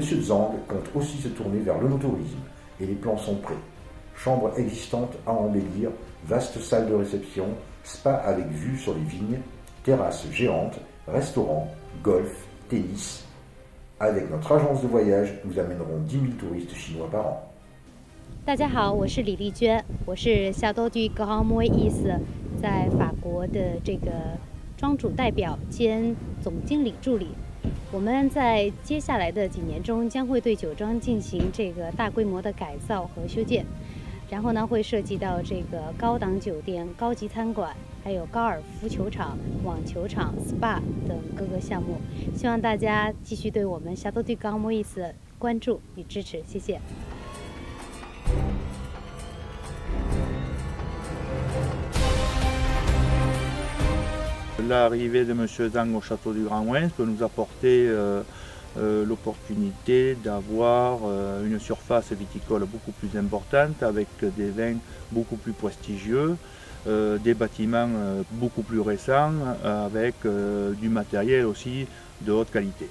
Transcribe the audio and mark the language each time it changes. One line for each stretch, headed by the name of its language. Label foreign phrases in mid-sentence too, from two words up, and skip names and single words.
French: Zhang compte aussi se tourner vers le tourisme et les plans sont prêts. Chambres existantes à embellir, vaste salle de réception, spa avec vue sur les vignes, terrasses géantes, restaurants, golf, tennis. Avec notre agence de voyage, nous amènerons 10 000 touristes chinois par an.
Chinese: 大家好，我是李丽娟，我是夏多居 Grand Mouez 在法国的这个庄主代表兼总经理助理。我们在接下来的几年中将会对酒庄进行这个大规模的改造和修建，然后呢会涉及到这个高档酒店、高级餐馆，还有高尔夫球场、网球场、SPA 等各个项目。希望大家继续对我们夏多居 Grand Mouez 关注与支持，谢谢。
French: L'arrivée de M. Zhang au château du Grand Mouez peut nous apporter l'opportunité d'avoir une surface viticole beaucoup plus importante avec des vins beaucoup plus prestigieux, des bâtiments beaucoup plus récents avec du matériel aussi de haute qualité.